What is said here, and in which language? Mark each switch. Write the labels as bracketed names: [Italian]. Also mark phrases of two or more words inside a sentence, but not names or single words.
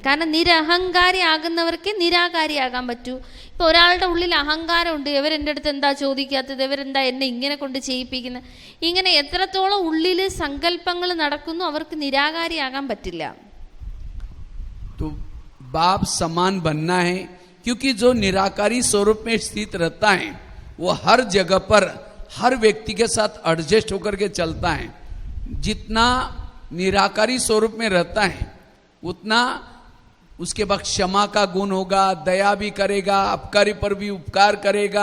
[Malayalam] കാരണം നിരഹങ്കാരി ആകുന്നവർക്ക് നിരാകാരിയാകാൻ പറ്റൂ. ഇപ്പോൾ ഒരാളുടെ ഉള്ളിൽ അഹങ്കാരമുണ്ട്, ഇവരെൻ്റെ അടുത്ത് എന്താ ചോദിക്കാത്തത്, ഇവരെന്താ എന്നെ ഇങ്ങനെ കൊണ്ട് ചെയ്യിപ്പിക്കുന്നത്, ഇങ്ങനെ എത്രത്തോളം ഉള്ളിൽ സങ്കല്പങ്ങൾ നടക്കുന്നു അവർക്ക് നിരാകാരിയാകാൻ പറ്റില്ല. [Hindi] तो बाप समान बनना है, क्योंकि जो निराकारी स्वरूप में स्थित रहता है वो हर जगह पर हर व्यक्ति के साथ एडजस्ट होकर के चलता है. जितना निराकारी स्वरूप में रहता है उतना उसके बाद क्षमा का गुण होगा, दया भी करेगा, अपकारी पर भी उपकार करेगा.